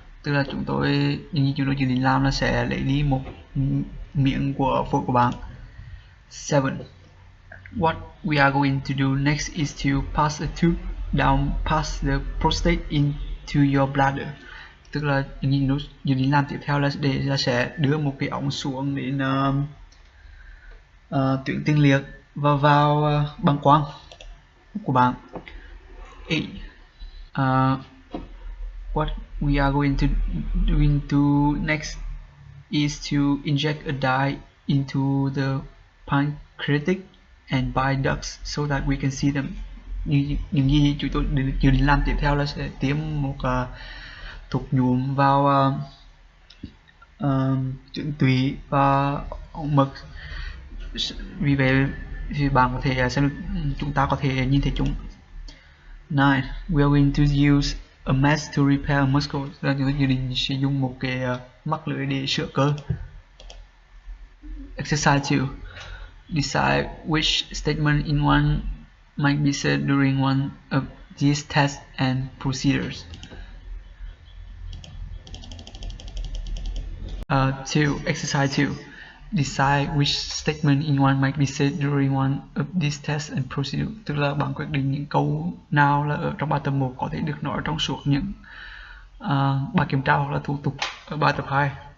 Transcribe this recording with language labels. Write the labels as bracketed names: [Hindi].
[Vietnamese] Tức là chúng tôi dự định làm là sẽ lấy đi một miệng của phổi của bạn. [English] 7. What we are going to do next is to pass a tube down past the prostate into your bladder. [Vietnamese] Tức là dự định làm tiếp theo là sẽ đưa một cái ống xuống đến tuyến tiền liệt và vào bàng quang của bạn. [English] 8. What we are going to do next is to inject a dye into the pancreatic and bile ducts so that we can see them. [Vietnamese] Những gì chúng tôi dự định làm tiếp theo là sẽ tiêm một thuốc nhuộm vào tuyến tụy và ống mật. Vì vậy thì bạn có thể xem được, chúng ta có thể nhìn thấy chúng. [English] 9. We are going to use a mesh to repair a muscle. [Vietnamese] Là chúng tôi dự định sử dụng một cái mắc lưỡi để sửa cơ. [English] Exercise 2. Decide which statement in one might be said during one of these tests and procedures. 2. Exercise 2. Decide which statement in one might be said during one of these tests and procedures. [Vietnamese] Tức là bạn quyết định những câu nào là ở trong bài tập 1 có thể được nói trong suốt những bài kiểm tra hoặc là thủ tục ở bài tập 2.